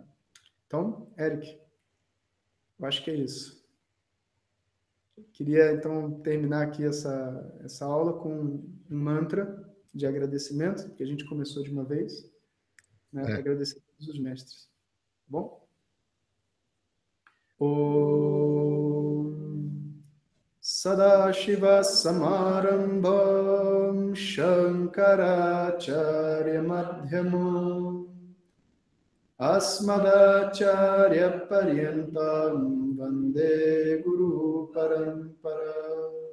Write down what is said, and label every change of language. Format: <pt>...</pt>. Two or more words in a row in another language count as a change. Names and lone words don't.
<pt>Então, Eric, eu acho que é isso. Queria, então, terminar aqui essa aula com um mantra de agradecimento, que a gente começou de uma vez, né, para agradecer a todos os mestres. Tá bom?</pt> <sa>Om Sadashiva Samarambham Shankaracharya Madhyamam Asmadacharya Paryantam Vande Guru Parampara</sa>